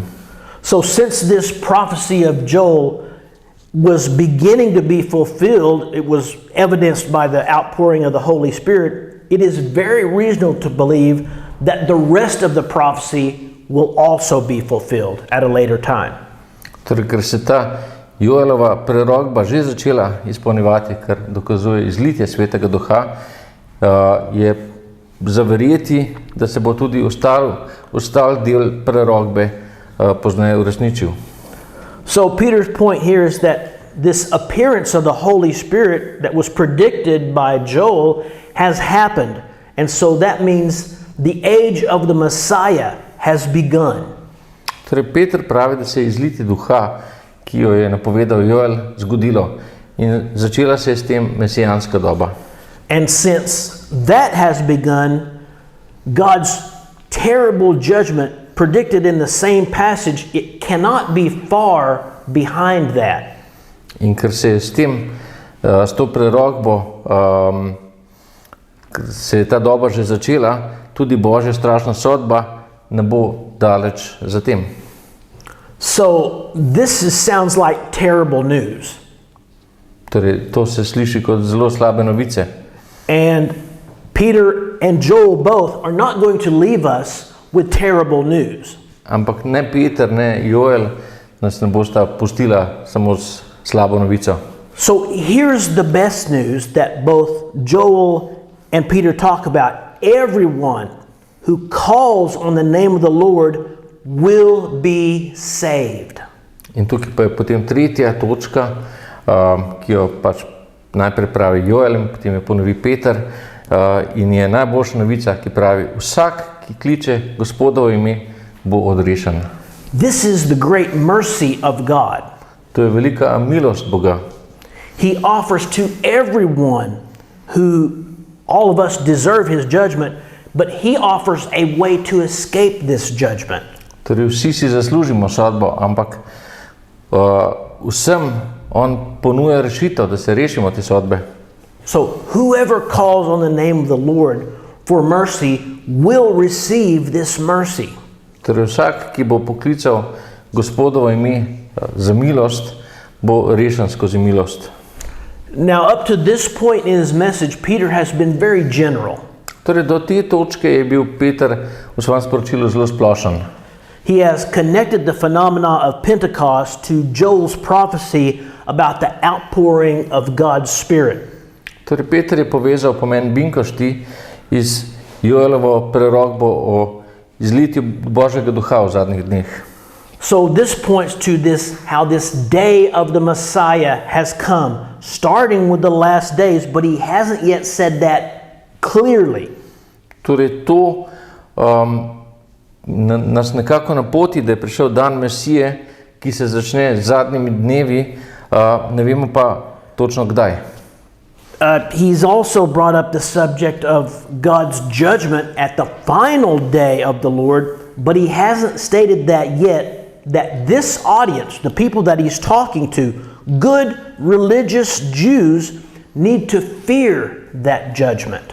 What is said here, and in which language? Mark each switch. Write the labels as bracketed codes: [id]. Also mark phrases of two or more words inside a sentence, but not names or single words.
[en] So since this prophecy of Joel was beginning to be fulfilled, it was evidenced by the outpouring of the Holy Spirit, it is very reasonable to believe that the rest of the prophecy will also be fulfilled at a later time. [sl] Torej, ker se ta Joelova prerokba že začela izpolnjevati, kar dokazuje izlitje Svetega Duha, je za verjeti, da se bo tudi ostal del prerokbe pozneje uresničil. [en] So Peter's point here is that this appearance of the Holy Spirit that was predicted by Joel has happened. And so that means the age of the Messiah has begun. [sl] Torej, Peter pravi, da se je izlitje duha, ki jo je napovedal Joel, zgodilo in začela se je s tem mesijanska doba. [en] And since that has begun, God's terrible judgment predicted in the same passage, it cannot be far behind that. [sl] In ker se je s to prerokbo, se je ta doba že začela, tudi Božja strašna sodba ne bo daleč za tem. [en] So this sounds like terrible news. [sl] Torej, to se sliši kot zelo slabe novice. [en] And Peter and Joel both are not going to leave us with terrible news. [sl] Ampak ne Peter, ne Joel nas ne bosta pustila samo s slabo novico. [en] So here's the best news that both Joel and Peter talk about. Everyone who calls on the name of the Lord will be saved. [sl] In tukaj pa je potem tretja točka, ki jo pač najprej pravi Joel in potem je ponovi Peter, in je najboljša novica, ki pravi, vsak, ki kliče Gospodovo ime, bo odrešen. [en] This is the great mercy of God. [sl] To je velika milost Boga. [en] He offers to everyone who, all of us deserve his judgment, but he offers a way to escape this judgment. [sl] Torej, vsi si zaslužimo sodbo, ampak vsem on ponuja rešitev, da se rešimo te sodbe. [en] So whoever calls on the name of the Lord for mercy will receive this mercy. [sl] Torej, vsak, ki bo poklical Gospodovo ime za milost, bo rešen skozi milost. [en] Now, up to this point in his message, Peter has been very general. [sl] Torej, do te točke je bil Peter v svojem sporočilu zelo splošen. [en] He has connected the phenomena of Pentecost to Joel's prophecy about the outpouring of God's Spirit. [sl] Torej, Peter je povezal pomen binkošti iz Joelovo prerokbo o izlitju Božjega duha v zadnjih dneh. [en] So this points to how this day of the Messiah has come, starting with the last days, but he hasn't yet said that clearly. [sl] Torej, to nas nekako napoti, da je prišel dan Mesije, ki se začne z zadnjimi dnevi, ne vemo pa točno kdaj. [en] He's also brought up the subject of God's judgment at the final day of the Lord, but he hasn't stated that yet, that this audience, the people that he's talking to, good religious Jews, need to fear that judgment.